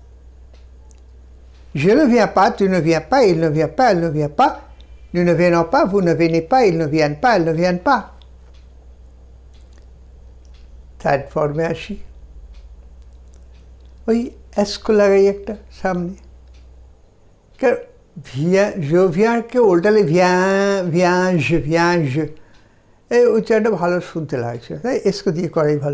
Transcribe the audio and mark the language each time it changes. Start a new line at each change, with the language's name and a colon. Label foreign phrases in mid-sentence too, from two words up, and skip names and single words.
French: je ne viens pas, tu ne viens pas, il ne vient pas, elle ne vient pas, nous ne venons pas, vous ne venez pas, ils ne viennent pas, elles ne viennent pas।
Bangla: থার্ড ফর্মে আসি, ওই এসকো লাগাই একটা সামনে। ভিয়াকে উল্টালে ভিয়াঁজ, এই উচ্চারণটা ভালো শুনতে লাগছে, তাই এসকো দিয়ে করাই ভালো।